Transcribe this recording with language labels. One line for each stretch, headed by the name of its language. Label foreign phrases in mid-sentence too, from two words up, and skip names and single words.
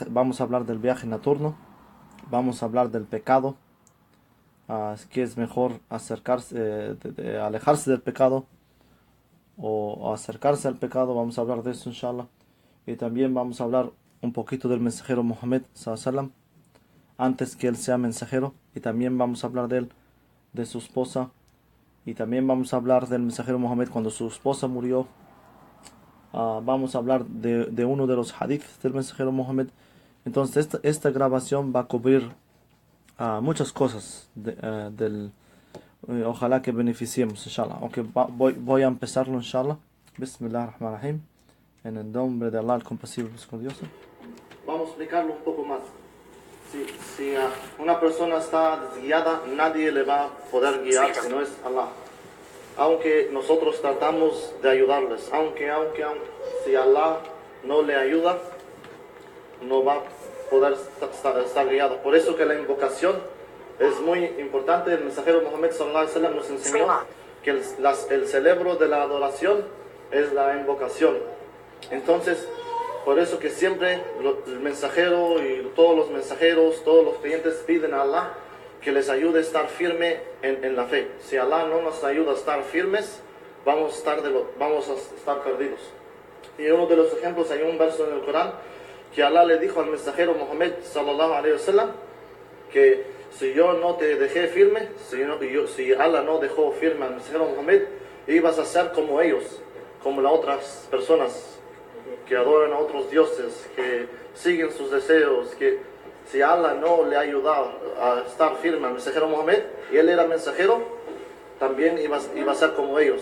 Spanish: Vamos a hablar del viaje nocturno, vamos a hablar del pecado, que es mejor acercarse, alejarse del pecado o acercarse al pecado. Vamos a hablar de eso, inshallah. Y también vamos a hablar un poquito del mensajero Muhammad
Arabic: صلى الله عليه وسلم,
Spanish: antes que él sea mensajero, y también vamos a hablar de él, de su esposa, y también vamos a hablar del mensajero Muhammad cuando su esposa murió. Vamos a hablar de uno de los hadiths del mensajero Muhammad. Entonces esta grabación va a cubrir muchas cosas ojalá que beneficiemos, inshallah. Okay, voy a empezarlo, inshallah.
Arabic: بسم الله الرحمن الرحيم.
Spanish: En el nombre de Allah, el compasivo y misericordioso. Vamos a explicarlo un poco más. Si una persona está desguiada, nadie le va a poder guiar si no es Allah. Aunque nosotros tratamos de ayudarles, aunque si Allah no le ayuda, no va a poder estar guiado. Por eso que la invocación es muy importante. El mensajero Muhammad
Arabic: صلى الله عليه وسلم
Spanish: nos enseñó que el cerebro de la adoración es la invocación. Entonces, por eso que siempre el mensajero y todos los mensajeros, todos los creyentes piden a Allah que les ayude a estar firme en la fe. Si Allah no nos ayuda a estar firmes, vamos a estar perdidos. Y uno de los ejemplos, hay un verso en el Corán que Allah le dijo al mensajero Muhammad
Arabic: صلى الله عليه وسلم
Spanish: que si yo no te dejé firme, si Allah no dejó firme al mensajero Muhammad, ibas a ser como ellos, como las otras personas que adoran a otros dioses, que siguen sus deseos, que si Allah no le ayudaba a estar firme al mensajero Muhammad, y él era mensajero, también iba a ser como ellos.